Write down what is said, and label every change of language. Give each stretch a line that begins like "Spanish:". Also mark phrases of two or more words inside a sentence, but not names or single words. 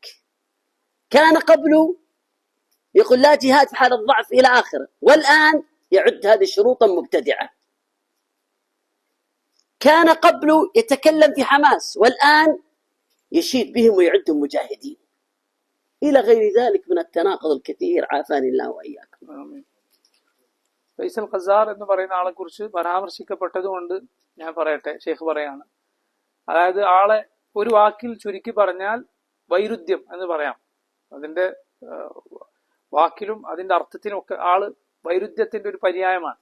Arabic: كان قبل يقول لا جهاد في حال الضعف إلى آخره، والآن يعد هذه شروطا مبتدعة. كان قبل يتكلم في حماس، والآن يشيد بهم ويعدهم مجاهدين، إلى غير ذلك من التناقض الكثير. عافاني الله وإياكم.
Malayalam: ഫൈസൽ ഖസാർ എന്ന് പറയുന്ന ആളെ കുറിച്ച് പരാമർശിക്കപ്പെട്ടതുകൊണ്ട് ഞാൻ പറയട്ടെ. ഷെയ്ഖ് പറയാണ്, അതായത് ആളെ ഒരു വാക്കിൽ ചുരുക്കി പറഞ്ഞാൽ വൈരുദ്ധ്യം എന്ന് പറയാം. അതിന്റെ വാക്കിലും അതിന്റെ അർത്ഥത്തിലും ഒക്കെ ആള് വൈരുദ്ധ്യത്തിന്റെ ഒരു പര്യായമാണ്.